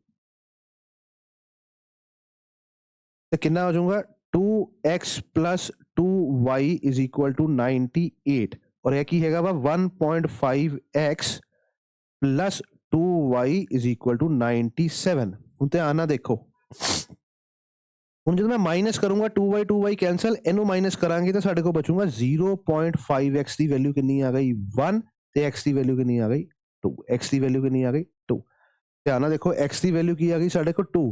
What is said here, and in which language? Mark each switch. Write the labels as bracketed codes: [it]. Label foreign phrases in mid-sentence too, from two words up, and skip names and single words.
[pa] ਤੇ ਕਿੰਨਾ ਹੋ ਜਾਊਗਾ [en] 2x plus 2y is equal to 98 [pa] ਔਰ ਯਹ ਕੀ ਹੈਗਾ ਵਾ [en] 1.5x plus 2y is equal to 97। [pa] ਹੁਣ ਤੇ ਆਣਾ ਦੇਖੋ ਹੁਣ ਜਦੋਂ ਮੈਂ ਮਾਈਨਸ ਕਰੂੰਗਾ 2y ਕੈਂਸਲ ਇਹਨੂੰ ਮਾਈਨਸ ਕਰਾਂਗੇ ਤਾਂ ਸਾਡੇ ਕੋਲ ਬਚੂਗਾ 0.5x ਦੀ ਵੈਲਿਊ ਕਿੰਨੀ ਆ ਗਈ 1 ਤੇ x ਦੀ ਵੈਲਿਊ ਕਿੰਨੀ ਆ ਗਈ 2। x ਦੀ ਵੈਲਿਊ ਕਿੰਨੀ ਆ ਗਈ 2। ਧਿਆਨ ਨਾਲ ਦੇਖੋ x ਦੀ ਵੈਲਿਊ ਕੀ ਆ ਗਈ ਸਾਡੇ ਕੋਲ 2।